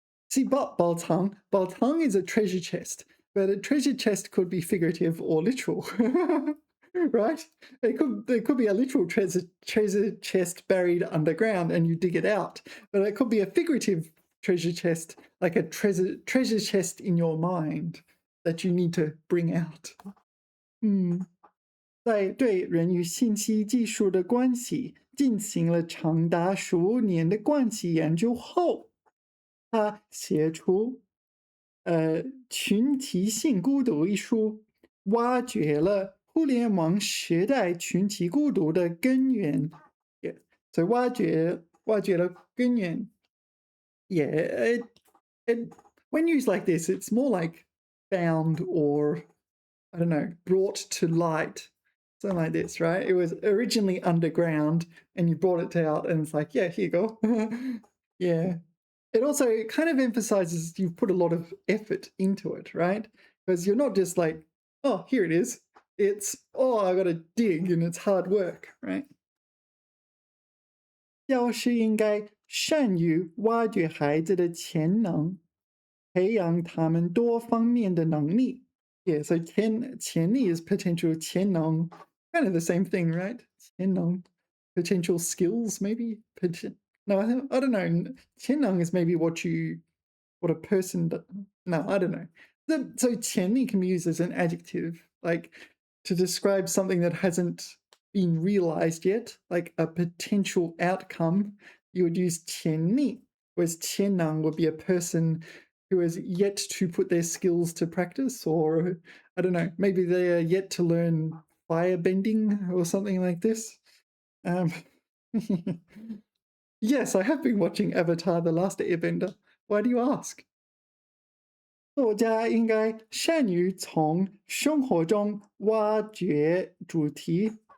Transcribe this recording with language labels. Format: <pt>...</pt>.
<en>See, Baltang is a treasure chest, but a treasure chest could be figurative or literal, right? There could be a literal treasure chest buried underground and you dig it out, but it could be a figurative treasure chest, like a treasure chest in your mind that you need to bring out.</en> <zh>在对人与信息技术的关系进行了长达15年的关系研究后，他写出群体性孤独一书，挖掘了互联网时代群体孤独的根源。所以挖掘了根源。</zh> <en>Yeah, when used like this, it's more like found or, I don't know, brought to light. Something like this, right? It was originally underground and you brought it out and it's like, yeah, here you go. Yeah. It also kind of emphasizes you've put a lot of effort into it, right? Because you're not just like, oh, here it is. It's, oh, I got to dig and it's hard work, right?</en> <zh>教师应该善于挖掘孩子的潜能，培养他们多方面的能力。</zh> <en>Yeah, so 潜力 is potential, 潜能 kind of the same thing, right? 潜能 potential skills, maybe. No, I don't know. 潜能 is maybe what a person does. No, I don't know. So 潜力 can be used as an adjective, like to describe something that hasn't been realized yet, like a potential outcome. You would use 潜力, whereas 潜能 would be a person who has yet to put their skills to practice, or I don't know, maybe they are yet to learn firebending or something like this. Yes, I have been watching Avatar: The Last Airbender. Why do you ask?</en> <zh>作家应该善于从生活中挖掘主题。</zh>